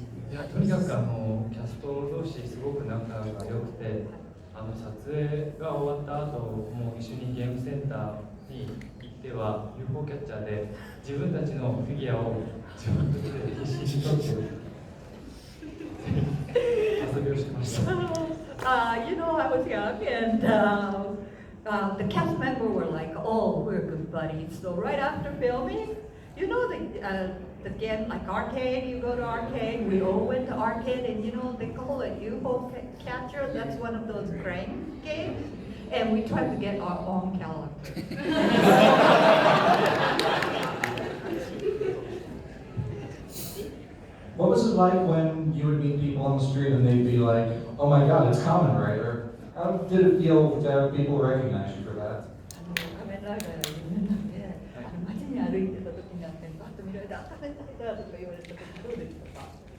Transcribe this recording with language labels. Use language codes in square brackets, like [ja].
[ja] いや、とにかくキャスト同士すごく仲が良くて、撮影が終わった後もう一緒にゲームセンターに行っては UFO キャッチャーで自分たちのフィギュアを自分たちで必死に撮って遊びをしてました。 [en] You know, I was young and the cast member were like, oh, we're good buddies. So right after filming, you know the game like arcade, you go to arcade, we all went to arcade and you know, they call it UFO catcher, that's one of those crane games. And we tried to get our own character. What was it like when you would meet people on the street and they'd be like, oh my god, it's Kamen Rider? How did it feel to have people recognize you for that? [ja] 仮面ライダーが有名なんで、街に歩いてた時になって、バッと見られて、あ、仮面ライダーとか言われた時どうでしたか？